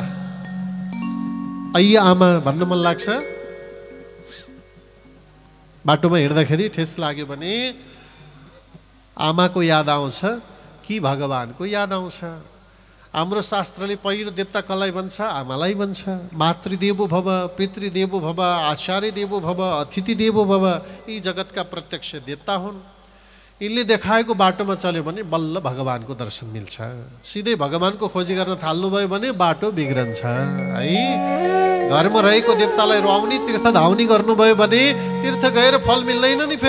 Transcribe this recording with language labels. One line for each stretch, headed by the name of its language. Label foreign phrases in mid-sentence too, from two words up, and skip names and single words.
Nepali: ऐ आमा भन्न मन लाग्छ? बाटोमा हिँड्दाखेरि ठेस लाग्यो भने आमाको याद आउँछ कि भगवानको याद आउँछ? हाम्रो शास्त्रले पहिलो देवता कसलाई भन्छ? आमालाई भन्छ।
Sanskrit: मातृदेवो भव, पितृदेवो भव, आचार्य देवो भव, अतिथि देवो भव,
Nepali: यी जगतका प्रत्यक्ष देवता हुन्। यिनले देखाएको बाटोमा चल्यो भने बल्ल भगवानको दर्शन मिल्छ। सिधै भगवानको खोजी गर्न थाल्नुभयो भने बाटो बिग्रन्छ है। घरमा रहेको देवतालाई रुवाउने, तीर्थ धाउने गर्नुभयो भने तीर्थ गएर फल मिल्दैन नि।